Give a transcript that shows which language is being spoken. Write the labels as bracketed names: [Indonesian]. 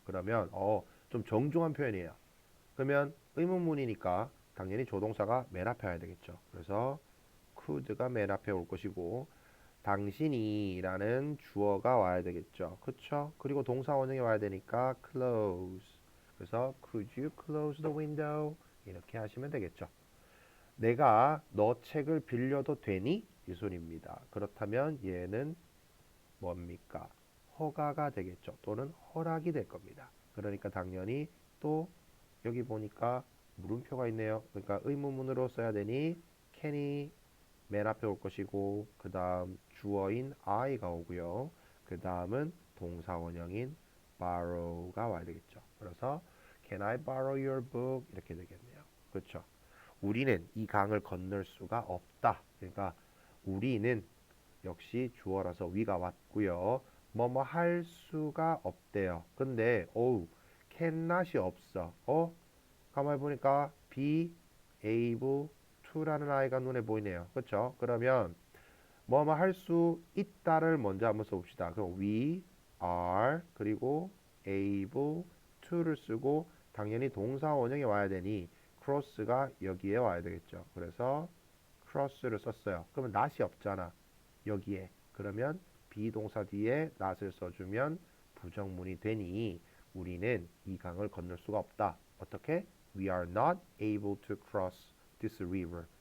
[Korean] 그러면 좀 정중한 표현이에요. 그러면 의문문이니까 당연히 조동사가 맨 앞에 와야 되겠죠. 그래서 could가 맨 앞에 올 것이고 당신이 라는 주어가 와야 되겠죠. 그쵸? 그리고 동사 원형이 와야 되니까 close. 그래서 [English] could you close the window? [Korean] 이렇게 하시면 되겠죠. 내가 너 책을 빌려도 되니? 이 소리입니다. 그렇다면 얘는 뭡니까? 허가가 되겠죠. 또는 허락이 될 겁니다. 그러니까 당연히 또 여기 보니까 물음표가 있네요. 그러니까 의문문으로 써야 되니 can이 맨 앞에 올 것이고 그 다음 주어인 I가 오고요. 그 다음은 동사 원형인 borrow가 와야 되겠죠. 그래서 [English] can I borrow your book? [Korean] 이렇게 되겠네요. 그렇죠. 우리는 이 강을 건널 수가 없다. 그러니까 우리는 역시 주어라서 위가 왔고요. 뭐뭐 할 수가 없대요. 근데 cannot이 없어. 가만히 보니까 be able to라는 아이가 눈에 보이네요. 그렇죠? 그러면 뭐뭐 할 수 있다를 먼저 한번 써봅시다. 그럼 [English] we are [Korean] 그리고 able to를 쓰고 당연히 동사 원형이 와야 되니 cross가 여기에 와야 되겠죠. 그래서 cross를 썼어요. 그러면 not이 없잖아. 여기에. 그러면 비동사 뒤에 not을 써주면 부정문이 되니 우리는 이 강을 건널 수가 없다. 어떻게? [English] We are not able to cross this river.